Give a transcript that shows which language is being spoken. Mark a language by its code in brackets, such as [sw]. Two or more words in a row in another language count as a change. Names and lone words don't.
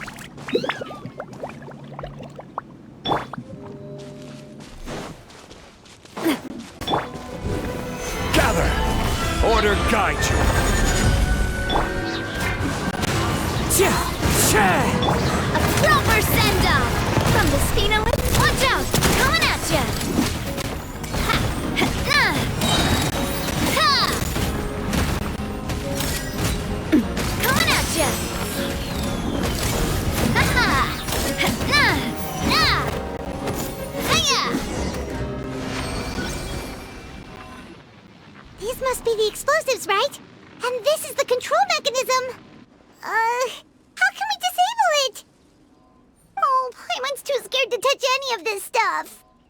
[en] Gather! Order guide you! A proper send-off! From the Spina with... Watch out! Coming at ya! Ha! Ha! Ha! Coming at ya! Ha ha! Na! Na! Hiya! These must be the explosives, right? And this is the control mechanism. How can we disable it? Oh, Paimon's too scared to touch any of this stuff.